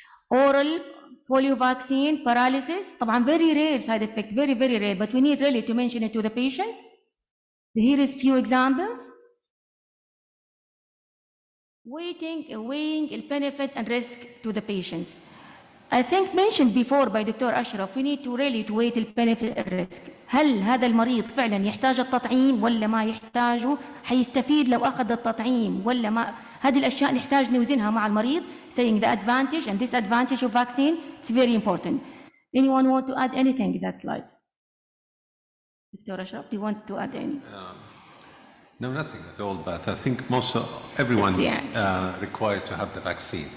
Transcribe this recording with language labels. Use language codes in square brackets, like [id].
[en] Oral polio vaccine, paralysis, طبعا very rare side effect, very, very rare, but we need really to mention it to the patients. Here is few examples. Weighing the benefit and risk to the patients. I think mentioned before by Dr. Ashraf, we need to really to weigh the benefit and risk. [ar] هل هذا المريض فعلا يحتاج التطعيم ولا ما يحتاجه؟ حيستفيد لو أخذ التطعيم ولا ما؟ هذه الأشياء نحتاج نوزنها مع المريض. [en] Saying the advantage and disadvantage of vaccine, it's very important. Anyone want to add anything in that slides? Dr. Ashraf, do you want to add any? No, nothing at all, but I think everyone required to have the vaccine.